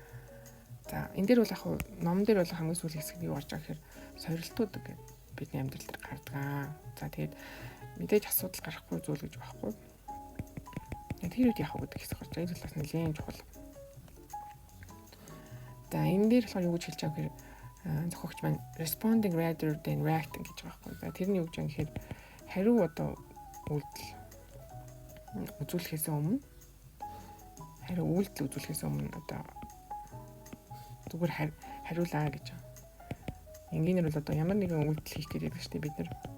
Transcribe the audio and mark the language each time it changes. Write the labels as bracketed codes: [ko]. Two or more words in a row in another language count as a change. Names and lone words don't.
[mn] За энэ дээр бол яг ном дээр бол хамгийн сүүлийн хэсэг юу гарч байгаа гэхээр сорилтууд гэдэг бидний амьдрал дээр гардаг. За тэгээд мэдээж асуудал гарахгүй зүйл гэж байхгүй. Тэр үед яах вэ гэдэг хэсэг гарч байгаа. Энэ бас нэлээд чухал. За энэ дээр болохоор юу гэж хэлж байгаа гэхээр зохиогч маань [en] responding rather than reacting [mn] гэж байгаа байхгүй. За тэрний юу гэж байгаа гэхээр хариу одоо үйлдэл үзүүлэхээс өмнө одоо зүгээр хариулаа гэж байна. Энгийнээр бол одоо ямар нэгэн үйлдэл хийх гэдэг шүү дээ бид нар.